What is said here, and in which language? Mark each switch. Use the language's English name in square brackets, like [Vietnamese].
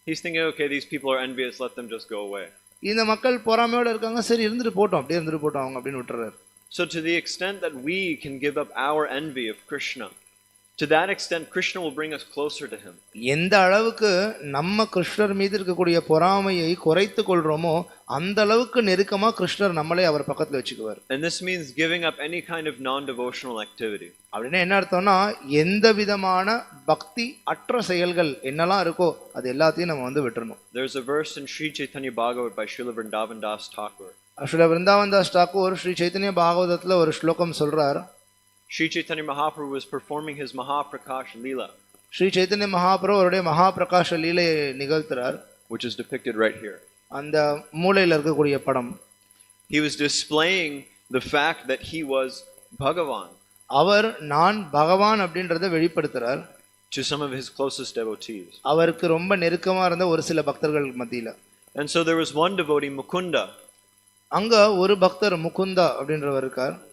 [English] He's thinking, okay, these people are envious, let them just go away. [Tamil] இந்த மக்கள் பொறாமையோட இருக்காங்க, சரி இருந்துட்டு போட்டோம், அப்படியே இருந்துட்டு போட்டோம் அவங்க அப்படின்னு விட்டுறாரு. [English] So to the extent that we can give up our envy of Krishna, to that extent Krishna will bring us closer to him. [Tamil] எந்த அளவுக்கு நம்ம கிருஷ்ணர் மீது இருக்கக்கூடிய பொறாமையை குறைத்து கொள்றோமோ அந்த அளவுக்கு நெருக்கமா கிருஷ்ணர் நம்மளே அவர் பக்கத்துல வச்சுக்குவார். [English] And this means giving up any kind of non-devotional activity. [Tamil] அப்படின்னா என்ன அர்த்தம்னா எந்த விதமான பக்தி அற்ற செயல்கள் என்னெல்லாம் இருக்கோ அது எல்லாத்தையும் நம்ம வந்து விட்டுறணும். [English] There's a verse in Sri Chaitanya Bhagavatam by Srila Vrindavan Das Thakur. [Tamil] Srila Vrindavan Das Thakur Sri Chaitanya பாகவதத்துல ஒரு ஸ்லோகம் சொல்றார். [English] Sri Chaitanya Mahaprabhu was performing his Mahaprakash lila. [Tamil] Sri Chaitanya Mahaprabhu அவருடைய மகாபிரகாஷ லீலையை நிகழ்த்துறார். [English] Which is depicted right here. [Tamil] அந்த மூலையில இருக்கக்கூடிய படம். [English] He was displaying the fact that he was Bhagavan. [Tamil] அவர் நான் பகவான் அப்படின்றத வெளிப்படுத்துறார். [English] To some of his closest devotees. [Tamil] அவருக்கு ரொம்ப நெருக்கமா இருந்த ஒரு சில பக்தர்கள் மத்தியில. [English] And so there was one devotee, Mukunda. [Tamil] அங்க ஒரு பக்தர் முகுந்தா அப்படின்றவர் இருக்கார்.